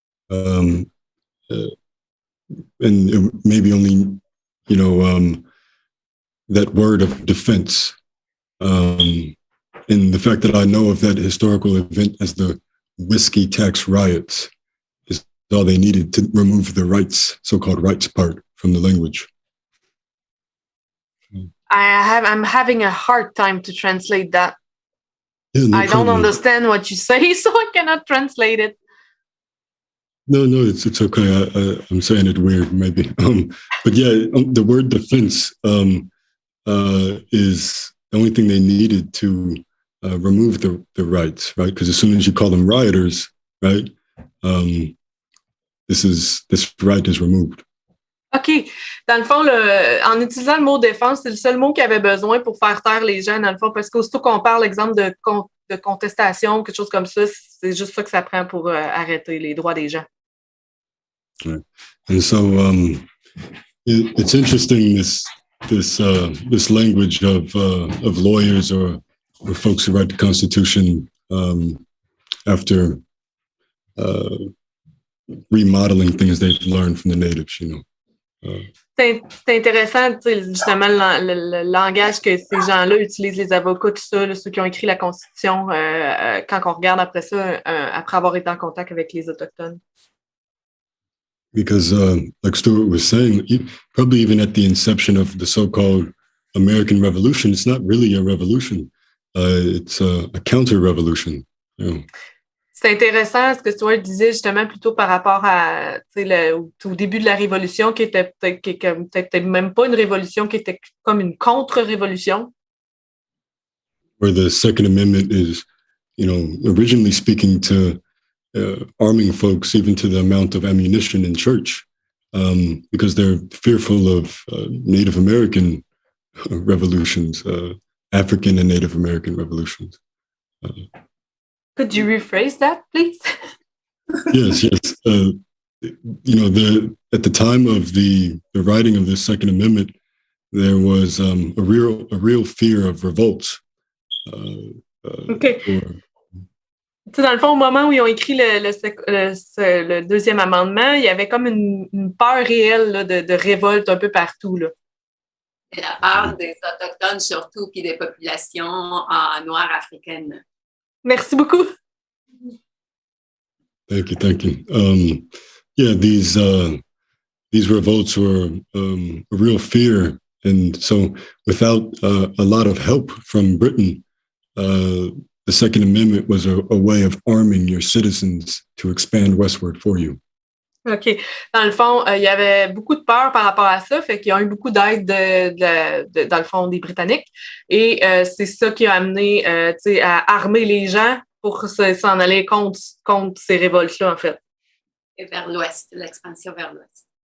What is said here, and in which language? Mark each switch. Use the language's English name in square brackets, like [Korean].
[French] Là. [English] And maybe only, that word of defense. And the fact that I know of that historical event as the whiskey tax riots is all they needed to remove the rights, so-called rights part from the language. I'm having a hard time to translate that. Yeah, no I don't problem. understand what you say, so I cannot translate it. No, it's okay. I'm saying it weird, maybe. But yeah, the word defense is the only thing they needed to remove the rights, right? Because as soon as you call them rioters, right, this right is removed. OK. [French] Dans le fond, en utilisant le mot défense, c'est le seul mot qu'il avait besoin pour faire taire les gens, dans le fond, parce qu'aussitôt qu'on parle, exemple, de contestation, quelque chose comme ça, c'est juste ça que ça prend pour arrêter les droits des gens. [English] Right. And so it's interesting this language of lawyers or folks who write the Constitution after remodeling things they've learned from the natives, [French] C'est intéressant, justement, le langage que ces gens-là utilisent, les avocats, tout ça, là, ceux qui ont écrit la Constitution, quand on regarde après ça, après avoir été en contact avec les Autochtones. [English] Because, like Stuart was saying, probably even at the inception of the so-called American Revolution, it's not really a revolution. It's a counter-revolution. [French] C'est intéressant ce que Stuart disait justement plutôt par rapport à au début de la Révolution, qui était peut-être même pas une révolution, qui était comme une contre-révolution. [English] Where the Second Amendment is, originally speaking to arming folks even to the amount of ammunition in church, because they're fearful of Native American revolutions, African and Native American revolutions. Could you rephrase that, please? Yes. At the time of the writing of the Second Amendment, there was a real fear of revolts. Okay. [French] Dans le fond, au moment où ils ont écrit le deuxième amendement, il y avait comme une peur réelle là, de révolte un peu partout. Là. De la part des Autochtones surtout, puis des populations noires africaines. Merci beaucoup. [English] Thank you. Yeah, these revolts were a real fear, and so without a lot of help from Britain, the Second Amendment was a way of arming your citizens to expand westward for you. OK. [French] Dans le fond, il y avait beaucoup de peur par rapport à ça, fait qu'ils ont eu beaucoup d'aide dans le fond des Britanniques. Et c'est ça qui a amené à armer les gens pour s'en aller contre ces révoltes-là, en fait. Et vers l'ouest, l'expansion vers l'ouest.